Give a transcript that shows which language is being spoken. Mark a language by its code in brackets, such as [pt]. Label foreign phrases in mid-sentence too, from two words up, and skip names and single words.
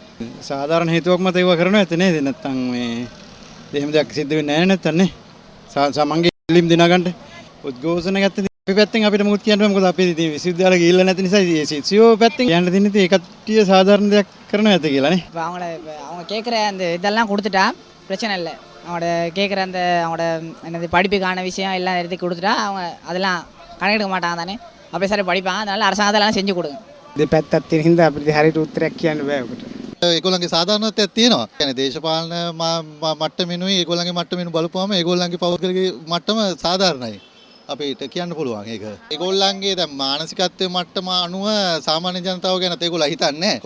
[si] සාධාරණ හේතුවක් මත ඒව කරනවා ඇත නේද? නැත්තම් මේ එහෙම දෙයක් සිද්ධ වෙන්නේ නැහැ නැත්තම් නේ. සමංගේ ඉල්ලීම් දිනා ගන්න උද්ඝෝෂණ ගත්තේ අපි පැත්තෙන් අපිට මොකද කියන්න බෑ. මොකද අපි ඉතින් විශ්වවිද්‍යාල ගිහිල්ලා නැති නිසා සිසියෝ පැත්තෙන් කියන්න දෙන්නේ ඉතින් ඒ කට්ටිය සාධාරණ දෙයක් කරනවා ඇත කියලා නේ. [ta] அவங்க கேட்குற அந்த இதெல்லாம் கொடுத்துட்டா பிரச்சனை இல்லை. அவங்களோட கேட்குற அந்த அவங்களோட என்னது படிப்புக்கான விஷயம் எல்லாம் எடுத்து கொடுத்துட்டா அவங்க அதெல்லாம் கணக்கெடுக்க மாட்டாங்க தானே. அப்படியே சரி படிப்பாங்க. அதனால அரசாங்கத்தெல்லாம் செஞ்சு கொடுங்க. [si] දෙපැත්තක් තියෙන හින්දා අපිට හරියට උත්තරයක් කියන්න බෑ ඔකට. ඒගොල්ලන්ගේ සාධාරණත්වයක් තියෙනවා. يعني දේශපාලන මට්ටමිනුයි ඒගොල්ලන්ගේ මට්ටමිනු බලපුවාම ඒගොල්ලන්ගේ පෞද්ගලික මට්ටම සාධාරණයි. අපිට කියන්න පුළුවන් ඒක. ඒගොල්ලන්ගේ දැන් මානසිකත්වයේ මට්ටම අනුව සාමාන්‍ය ජනතාව ගැන ඒගොල්ලෝ හිතන්නේ නැහැ.